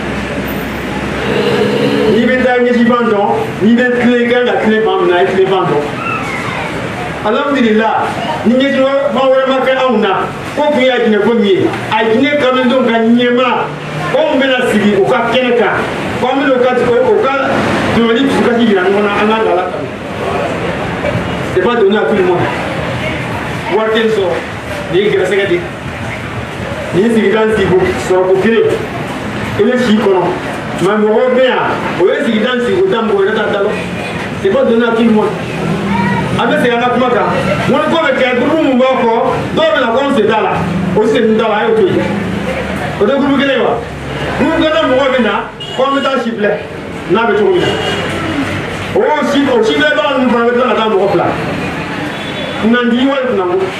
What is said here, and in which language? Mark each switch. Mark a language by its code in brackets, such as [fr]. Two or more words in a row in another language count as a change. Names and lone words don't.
[bm] n'i bɛ taa ɲɛsi fan dɔn n'i bɛ tilen i kan ka tilen fan min na i tilen fan dɔn alhamdulillah ni ɲɛsi fan wɛrɛ ma kɛ anw na ko kun y'a jinɛ ko min ye a jinɛ kamidenw ka ɲɛmaa anw bɛna sigi u ka kɛnɛ kan ko an bɛna o ka dɔnkili dusukasi jira ɲɔgɔn na an k'an dala kanu [fr] c'est pas donné à tout le monde [bm] wari tɛ nin sɔrɔ nin ye gɛrɛsɛgɛ de nin ye sigida sɔrɔ ko kelen i bɛ si kɔnɔ mais mɔgɔw bɛ yan o ye sigida sigi ko da mɔgɔ wɛrɛ t'a da lɔ [fr] c'est pas donné à tout le monde [bm] an bɛ segin an ka kuma kan n ko bɛ kɛ gurupu mun b'a fɔ dɔw bɛ na ko n sen t'a la o sen t'a la a y'o to yen o tɛ gurupu kelen ye wa gurupu kelen mɔgɔw bɛ na ko an bɛ taa si filɛ n'a bɛ cogo min na o si filɛbaga ninnu fana bɛ tila ka taa mɔgɔ fila kunnandi wali kunnango